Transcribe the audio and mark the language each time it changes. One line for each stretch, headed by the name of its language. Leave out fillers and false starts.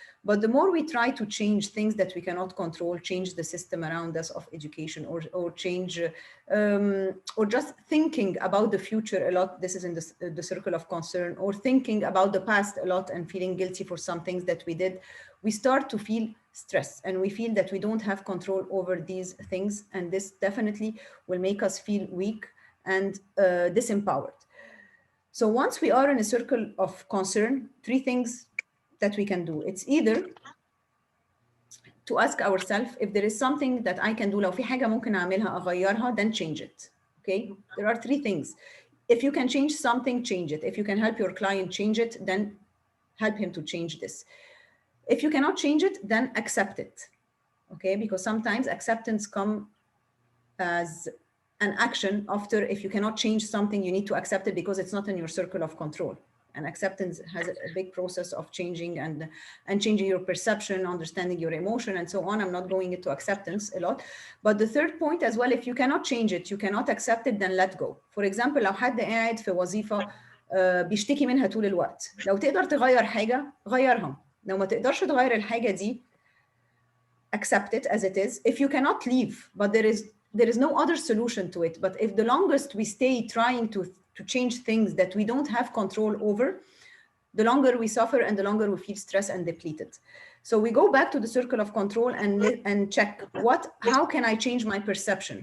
English: But the more we try to change things that we cannot control, change the system around us of education, or change, or just thinking about the future a lot, this is in the circle of concern, or thinking about the past a lot and feeling guilty for some things that we did, we start to feel stress and we feel that we don't have control over these things. And this definitely will make us feel weak and disempowered. So once we are in a circle of concern, three things that we can do. It's either to ask ourselves if there is something that I can do.
Arabic: لو في حاجة ممكن أعملها أغيرها, then change it.
English: Okay, there are three things. If you can change something, change it. If you can help your client change it, then help him to change this. If you cannot change it, then accept it. Okay, because sometimes acceptance comes as an action after. If you cannot change something, you need to accept it because it's not in your circle of control. And acceptance has a big process of changing and changing your perception, understanding your emotion, and so on. I'm not going into acceptance a lot. But the third point as well, if you cannot change it, you cannot accept it, then let go.
Arabic: For example, لو حد قاعد في وظيفة بيشتكي منها طول الوقت، لو تقدر تغير حاجة غيرها. لو ما تقدرش تغير الحاجة دي, accept it as it is.
English: If you cannot leave, but there is no other solution to it. But if the longest we stay trying to change things that we don't have control over, the longer we suffer and the longer we feel stressed and depleted. So we go back to the circle of control and check how can I change my perception?